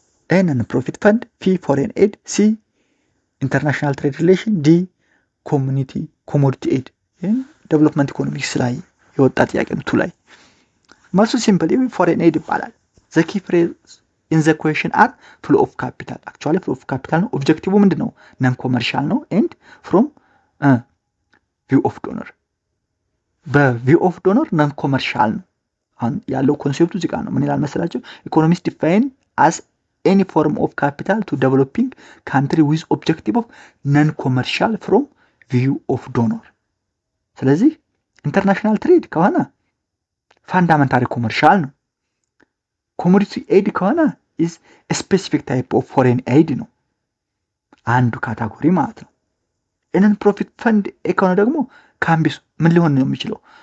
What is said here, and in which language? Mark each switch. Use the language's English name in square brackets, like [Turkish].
[English] A. non-profit fund, P. foreign aid, C. international trade relation, D. [Amharic] commodity aid። ዴቨሎፕመንት ኢኮኖሚክስ ላይ የወጣ ጥያቄ ነው። ቱ ላይ መልሱ ሲምፕሊ foreign aid ይባላል። [English] the key phrase in the question are flow of capital. [Amharic] actually flow of capital ነው። ኦብጀክቲቭ ምንድነው? non commercial ነው and from view of donor። በview of donor non commercial ነው። አሁን ያለው ኮንሴፕቱ እዚህ ጋር ነው። ምን ይላል መሰላችሁ? ኢኮኖሚክስ ዲፋይን [English] as any form of capital to developing country with objective of non commercial from view of donor። [Amharic] ስለዚህ ኢንተርናሽናል ትሬድ ከሆነ ፋንዳሜንታሊ ኮመርሻል ነው። ኮሞዲቲ ኤድ ከሆነ [English] is a specific type of foreign aid [Amharic] ነው። አንዱ ካታጎሪ ማለት ነው። non profit fund ከሆነ ደግሞ ካምቢስ ምን ሊሆን ነው የሚችለው?